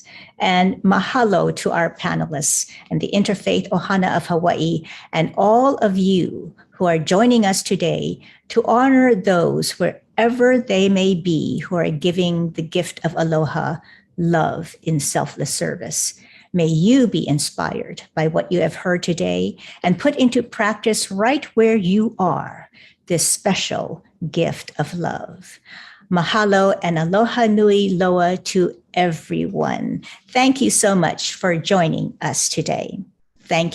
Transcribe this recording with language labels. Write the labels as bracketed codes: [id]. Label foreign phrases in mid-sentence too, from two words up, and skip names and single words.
[en] And mahalo to our panelists and the Interfaith Ohana of Hawaii and all of you who are joining us today to honor those wherever they may be who are giving the gift of Aloha, love in selfless service. May you be inspired by what you have heard today and put into practice right where you are this special gift of love. Mahalo and [haw] aloha nui loa [en] to everyone. Thank you so much for joining us today. Thank you.